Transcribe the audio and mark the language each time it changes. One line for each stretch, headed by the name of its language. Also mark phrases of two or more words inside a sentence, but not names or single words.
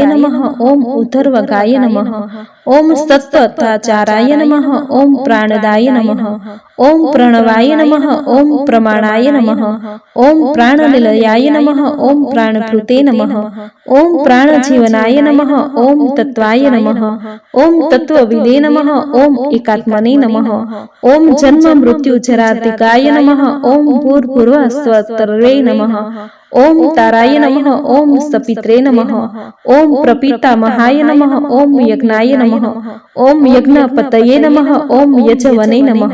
Sanskrit: નમઃ, ઓમ ઉધર્વગાય નમઃ, ઓમ સત્તથાચારાય નમઃ, ઓમ પ્રાણદાય નમઃ, ઓમ પ્રણવાય નમઃ, ઓમ પ્રમાણાય નમઃ, ઓમ પ્રાણનિલયાય નમઃ, ઓમ પ્રાણભૃતે નમઃ, ઓમ પ્રાણજીવનાય નમઃ, ઓમ તત્વાય નમઃ, ઓમ તત્વવિદે નમઃ, ઓમ એકાત્મને નમઃ, ओम जन्म मृत्यु जरातिकाय नमः। ओम भूर्भुवः स्वतर्वे नमः। ओम ताराय नमः। ओम सपित्रे नमः। ओम प्रपितामहाय नमः। ओम यज्ञाय नमः। ओम यज्ञपतये नमः। ओम यजवने नमः।